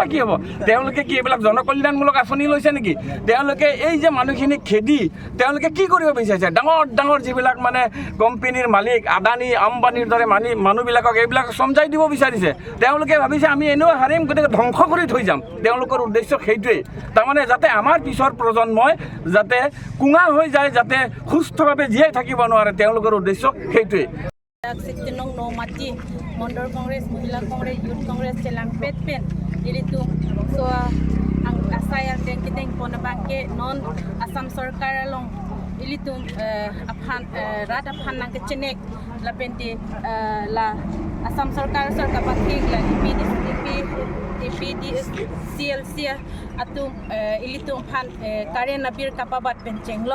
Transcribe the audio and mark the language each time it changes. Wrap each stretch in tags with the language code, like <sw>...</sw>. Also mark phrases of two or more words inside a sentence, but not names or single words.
<as>কি হ'ব তেওঁলোকে কি এইবিলাক জনকল্যাণমূলক আঁচনি লৈছে নেকি তেওঁলোকে এই যে মানুহখিনি খেদি তেওঁলোকে কি কৰিব বিচাৰিছে ডাঙৰ যিবিলাক মানে কোম্পানীৰ মালিক আদানী আম্বানীৰ দৰে মানুহবিলাকক এইবিলাক সমজাই দিব বিচাৰিছে তেওঁলোকে ভাবিছে আমি এনেও হাৰিম গতিকে ধ্বংস কৰি থৈ যাম তেওঁলোকৰ উদ্দেশ্য সেইটোৱেই তাৰমানে যাতে আমাৰ পিছৰ প্ৰজন্মই যাতে কুঙা হৈ যায় যাতে সুস্থভাৱে জীয়াই থাকিব নোৱাৰে তেওঁলোকৰ উদ্দেশ্য সেইটোৱেই।</as> <mjw>Nomati Mondor Congress, Mahila Congress, Youth Congress, Celang Petpen, ilitu so ang asayang dengkiteng ponabangke non Assam Sarkar along ilitu aphan rat aphan nang kechenek la pente la Assam Sarkar paking la APDCL atu ilitu aphan karen nabir kapabat pencenglok</mjw>